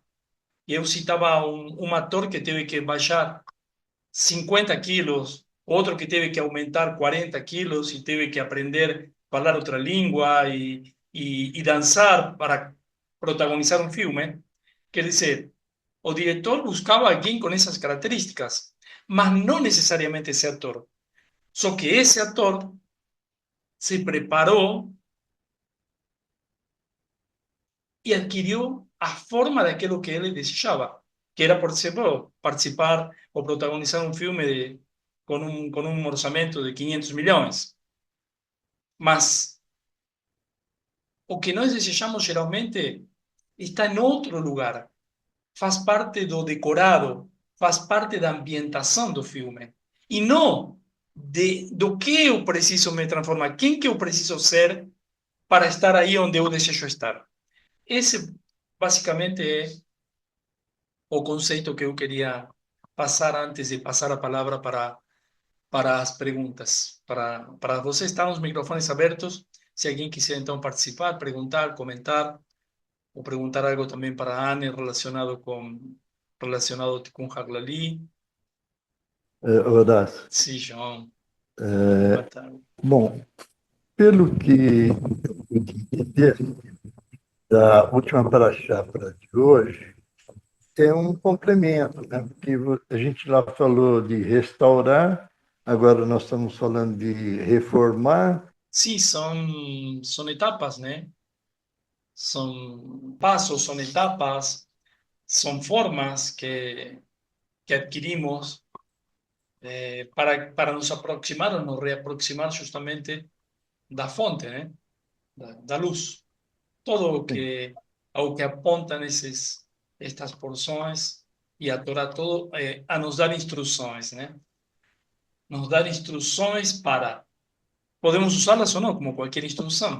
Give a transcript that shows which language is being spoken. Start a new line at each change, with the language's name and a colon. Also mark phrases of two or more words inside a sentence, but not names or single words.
Portuguese: E eu citava um ator que teve que baixar 50 quilos, outro que teve que aumentar 40 quilos e teve que aprender a falar outra língua e dançar para protagonizar um filme. Quer dizer, o diretor
Spanish: buscaba alguien con esas características, mas no necesariamente ese actor.
Portuguese: Só que
Spanish: ese actor se preparó y adquirió a forma de aquello que él deseaba, que era, por ejemplo, participar o protagonizar un filme con un orçamento de 500 millones.
Portuguese: Mas o que nós desejamos geralmente está
Spanish: en otro lugar,
Portuguese: faz parte do decorado, faz parte da ambientação do filme. E não do que eu preciso me transformar, quem que eu preciso ser para estar aí onde eu desejo estar. Esse, basicamente, é o conceito que eu queria passar antes de passar a palavra para as perguntas. Para você, estão os microfones abertos. Se alguém quiser, então, participar, perguntar, comentar,
Spanish: o preguntar algo también para Anne relacionado con Haglali.
Portuguese: Horácio,
Spanish: Sí,
Portuguese: João. é, Boa tarde. bom, pelo que eu pude entender da última paraxá para de hoje, é um complemento, né? Porque a gente lá falou de restaurar, agora nós estamos falando de reformar.
Spanish: Sí, son etapas, ¿no? Son pasos, son etapas, son formas que adquirimos para nos aproximar o nos reaproximar
Portuguese: justamente da fonte,
Spanish: ¿no?
Portuguese: Da luz. Todo ao que apontam estas porções e a Torá todo a nos dar instruções, né? Nos dar instruções para... Podemos usá-las ou não, como qualquer instrução.